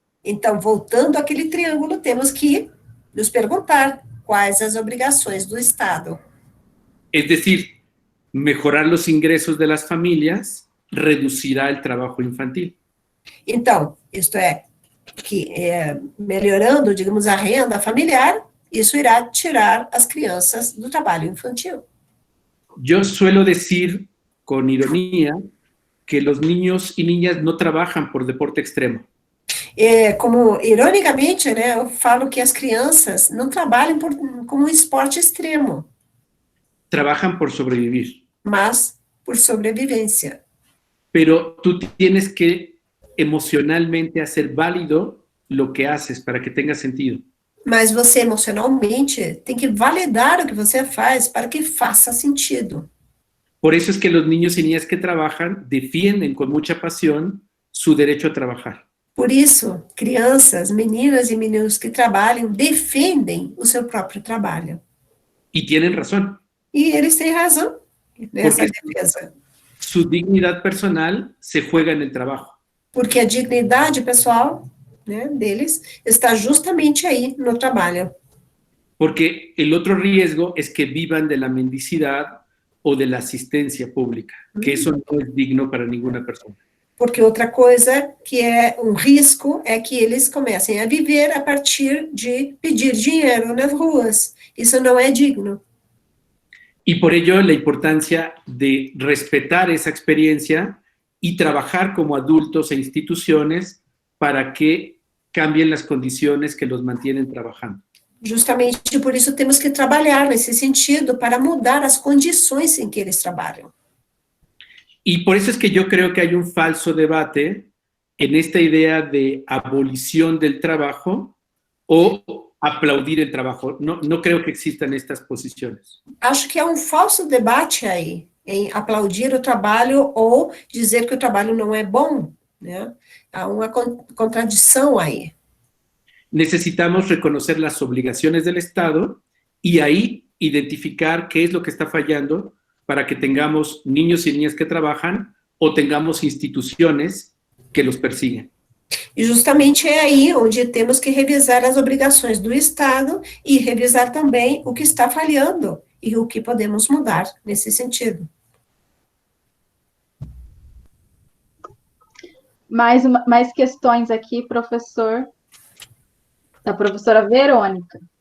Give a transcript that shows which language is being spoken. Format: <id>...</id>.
<pt>Então, voltando àquele triângulo, temos que nos perguntar quais as obrigações do Estado.</pt> <es>Es decir, mejorar los ingresos de las familias reducirá el trabajo infantil.</es> <pt>Então, isto é, que melhorando, digamos, a renda familiar, isso irá tirar as crianças do trabalho infantil.</pt> <es>Yo suelo decir con ironía que los niños y niñas no trabajan por deporte extremo.</es> <pt>Como, ironicamente, né, eu falo que as crianças não trabalham como um esporte extremo,</pt> <es>Trabajan por sobrevivir.</es> <pt>mas por sobrevivência.</pt> <es>Pero tú tienes que emocionalmente hacer válido lo que haces para que tenga sentido.</es> <pt>Mas você, emocionalmente, tem que validar o que você faz para que faça sentido.</pt> <es>Por eso es que los niños y niñas que trabajan defienden con mucha pasión su derecho a trabajar.</es> <pt>Por isso, crianças, meninas e meninos que trabalham, defendem o seu próprio trabalho.</pt> <es>Y tienen razón.</es> <pt>E eles têm razão nessa</pt> <es>Porque</es> <pt>defesa.</pt> <es>su dignidad personal se juega en el trabajo.</es> <pt>Porque a dignidade pessoal, né, deles está justamente aí no trabalho.</pt> <es>Porque el otro riesgo es que vivan de la mendicidad o de la asistencia pública, que eso no es digno para ninguna persona.</es> <pt>Porque outra coisa que é um risco é que eles comecem a viver a partir de pedir dinheiro nas ruas. Isso não é digno.</pt> <es>Y por ello la importancia de respetar esa experiencia y trabajar como adultos e instituciones para que cambien las condiciones que los mantienen trabajando.</es> <pt>Justamente por isso temos que trabalhar nesse sentido para mudar as condições em que eles trabalham.</pt> <es>Y por eso es que yo creo que hay un falso debate en esta idea de abolición del trabajo o aplaudir el trabajo. No creo que existan estas posiciones.</es> <pt>Acho que há um falso debate aí, em aplaudir o trabalho ou dizer que o trabalho não é bom, né? Há uma contradição aí.</pt> <es>Necesitamos reconocer las obligaciones del Estado y ahí identificar qué es lo que está fallando para que tengamos niños y niñas que trabajan o tengamos instituciones que los persiguen.</es> <pt>E justamente é aí onde temos que revisar as obrigações do Estado e revisar também o que está falhando e o que podemos mudar nesse sentido. Mais questões aqui, professor. Da professora Verônica.</pt>